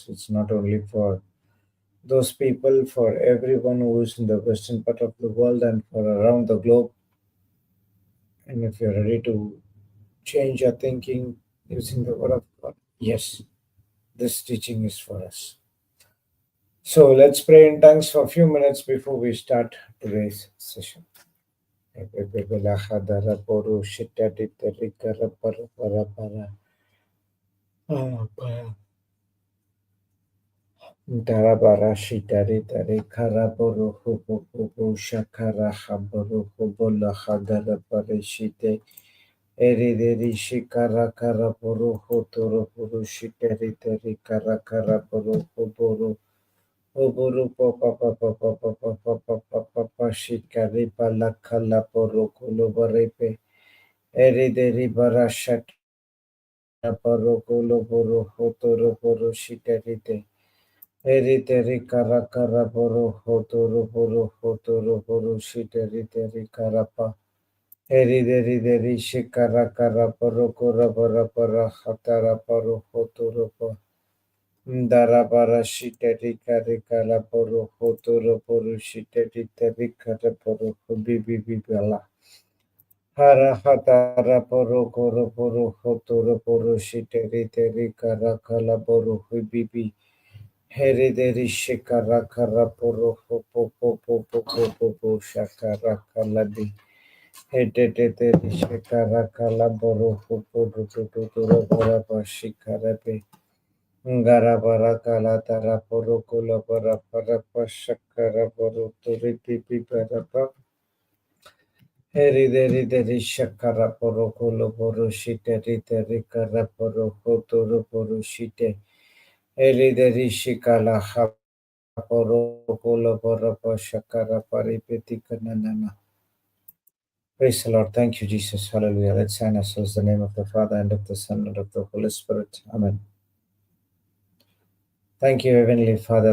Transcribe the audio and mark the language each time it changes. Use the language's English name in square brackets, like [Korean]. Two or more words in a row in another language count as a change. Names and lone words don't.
[English] It's not only for those people, for everyone who is in the western part of the world and for around the globe. And if you're ready to change your thinking using the Word of God, yes, this teaching is for us. So let's pray in tongues for a few minutes before we start today's session. Darabara shitari tari karaboro hubo hubo shakara haboro hubo lahadara parishite erideri shikara karaboro hotoro buru shitari tari karakara boro hoboro hoboro papa papa papa papa papa papa shikari palakala poro kolo barepe erideri bara shakara poro kolo boro hotoro boro shitari te Eriteri kara kara boro hotoro shiteri teri karapa. Deri shikara kara boro kora bara bara hatara boro hotoro po. Ndara bara shiteri kari kara boro shiteri teri kara boro bibi bibala. Hara hatara boro hotoro boro shiteri teri kara kala boro bibi. Herederi shikara kara poro po po po po po po po po shakara kaladi. Hededederi shikara kala boro po po do do do do ro bara pa shikara pe. Ngara bara kala tara poro kola bara para pa shakara boro turi pipi para pa. Herederi shakara poro kola boro shite riteri kara poro hotoro poro shite. Herederi shikala Praise the Lord. Thank you, Jesus. Hallelujah. Let's sign ourselves in the name of the Father and of the Son and of the Holy Spirit. Amen. Thank you, Heavenly Father.